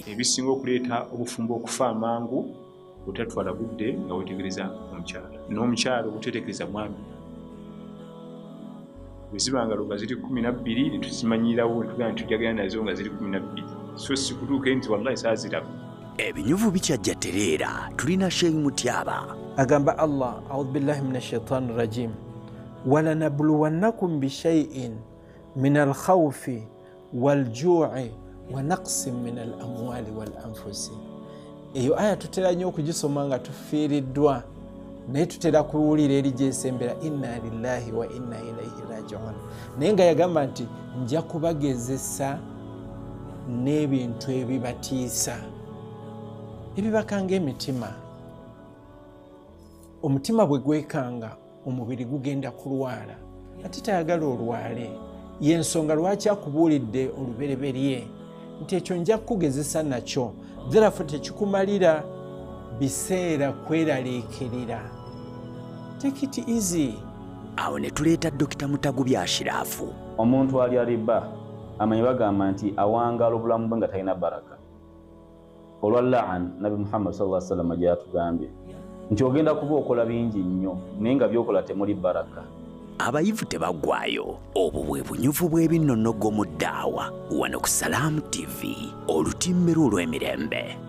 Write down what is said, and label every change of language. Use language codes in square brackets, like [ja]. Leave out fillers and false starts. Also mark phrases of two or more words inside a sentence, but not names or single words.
[lg] Ebisinga okuleeta obufumbo okufa amangu otatwala budde nga wetegereza omukyala, n'omukyala obutetegereza mwami. Bwe ziba nga nga ziri 12 ne tuzimanyirawo ne tugamba nti tujagala nazo nga ziri 12, so si kutuuke nti wallahi saa ziraba. Ebinyuvu bikyajja tereera tulina Sheikh Mutyaba. Agamba Allah, [ar] أعوذ بالله من الشيطان الرجيم, ولنبلونكم بشيء من الخوف والجوع ونقص من الأموال والأنفس. [lg] Eyo aya tutera nnyo okugisoma nga tufiiriddwa, naye tutera kuwulira eri gyesembera [ar] إنا لله وإنا إليه راجعون. [lg] Naye nga yagamba nti nja kubagezesa n'ebintu ebibatiisa ebibakanga emitima. Omutima bwe gwekanga omubiri gugenda kulwala, ate tayagala olwale. Y'ensonga lwaki akubuulidde olubereberye nti ekyo nja kukugezesa nakyo, therefore tekikumalira biseera kweraliikirira. [en] Take it easy. [lg] Awo ne tuleeta Dr. Mutagubyi Ashirafu. Omuntu ali riba amanyi bagamba nti awangala obulamu bwe nga talina baraka. Olwa la'an Nabi Muhammad [ar] صلى الله عليه وسلم [lg] gyatugambye nti ogenda kuba okola bingi nnyo naye nga byokola temuli baraka. Abayivu tebaggwayo. Obwo bwe bunyuvu bw'ebinnonogo mu ddaawa wano ku Salam TV, olutimbe olw'emirembe.